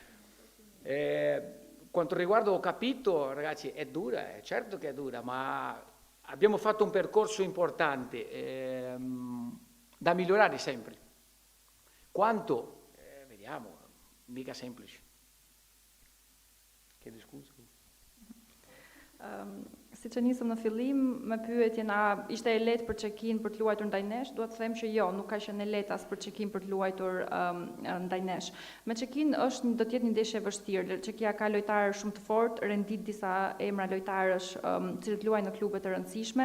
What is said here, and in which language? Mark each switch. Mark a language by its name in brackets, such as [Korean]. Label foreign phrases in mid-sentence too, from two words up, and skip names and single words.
[Italian] Quanto riguarda ho capito, ragazzi, è dura, certo che è dura, ma abbiamo fatto un percorso importante da migliorare sempre. Quanto? Vediamo, mica semplice. Chiedo scusa. [Albanian] Si që nisëm në fillim, me pyetjen a ishte e lehtë për Çekin për të luajtur ndaj nesh, duhet të them që jo, nuk ka qenë e lehtë as për Çekin për të luajtur ndaj nesh. Me Çekin do të jetë një ndeshje e vështirë. Çekia ka lojtarë shumë të fortë, rendit disa emra lojtarësh cilët luajnë në klube të rëndësishme.